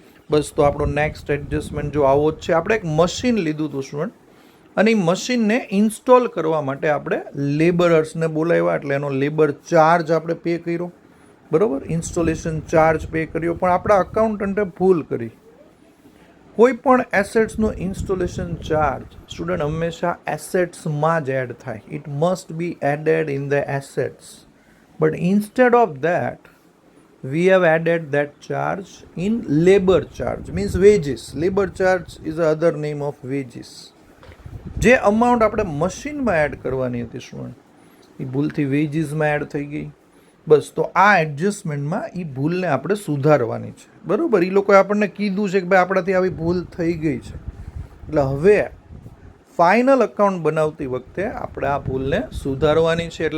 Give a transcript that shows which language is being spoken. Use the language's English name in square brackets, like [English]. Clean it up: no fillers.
[Gujarati] બસ, તો આપણો next adjustment જો આવો જ છે. આપણે એક મશીન લીધું હતું સ્ટુડન્ટ, અને એ મશીનને ઇન્સ્ટોલ કરવા માટે આપણે લેબરર્સને બોલાવ્યા, એટલે એનો લેબર ચાર્જ આપણે પે કર્યો, બરાબર, ઇન્સ્ટોલેશન ચાર્જ પે કર્યો. પણ આપણા અકાઉન્ટન્ટે ભૂલ કરી. કોઈ પણ એસેટ્સનો ઇન્સ્ટોલેશન ચાર્જ સ્ટુડન્ટ હંમેશા એસેટ્સમાં જ એડ થાય. [English] It must be added in the assets. But instead of that we have added that charge in labor charge, means wages. Labor charge is the other name of wages. [Gujarati] જે amount આપણે મશીનમાં add કરવાની હતી student એ ભૂલથી વેજીસમાં add થઈ ગઈ. બસ, તો આ એડજસ્ટમેન્ટમાં એ ભૂલને આપણે સુધારવાની છે, બરાબર. એ લોકોએ આપણને કીધું છે કે ભાઈ આપણાથી આવી ભૂલ થઈ ગઈ છે, એટલે હવે ફાઇનલ અકાઉન્ટ બનાવતી વખતે આપણે આ ભૂલને સુધારવાની છે.